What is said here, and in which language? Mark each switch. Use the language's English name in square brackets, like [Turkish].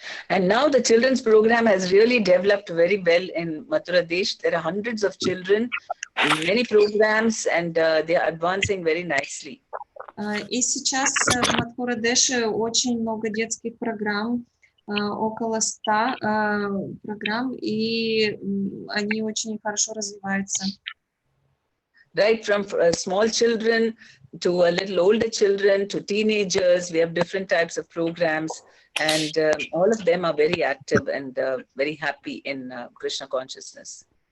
[English] And now the children's program has really developed very well in Mathura Desh. There are hundreds of children in many programs, and they are advancing very nicely. [Russian] И сейчас в Мадхура-Деше очень много детских программ, около 100 программ, и они очень хорошо развиваются. [English] Right from small children to a little older children to teenagers, we have different types of programs, and all of them are very active and very happy in Krishna consciousness.